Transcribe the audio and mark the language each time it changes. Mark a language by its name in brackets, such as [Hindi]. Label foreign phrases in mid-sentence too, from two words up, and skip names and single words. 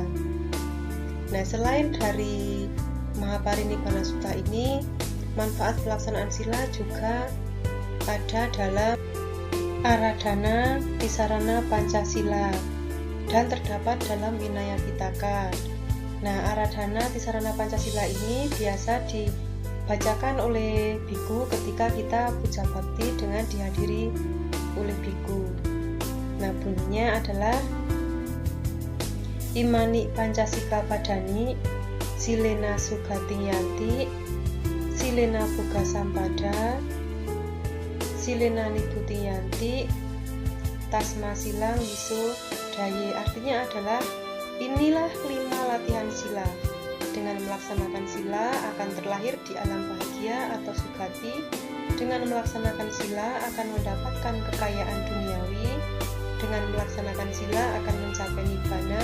[Indonesian] Nah, selain dari Mahaparinibbana Sutta ini, manfaat pelaksanaan sila juga ada dalam Aradhana Tisarana Pancasila dan terdapat dalam Vinaya Pitaka. Nah, Aradhana Tisarana Pancasila ini biasa dibacakan oleh biku ketika kita puja bakti dengan dihadiri oleh biku. Nah, bunyinya adalah [Pali] Imani Pancasika Padani Silena Sugati Yanti Silena Boga Sampada Silena Nibuti Yanti Tasma Silang Wiso Daye. [Indonesian] Artinya adalah inilah 5 latihan sila. Dengan melaksanakan sila akan terlahir di alam bahagia atau sugati. Dengan melaksanakan sila akan mendapatkan kekayaan duniawi. Dengan melaksanakan sila akan mencapai nibbana.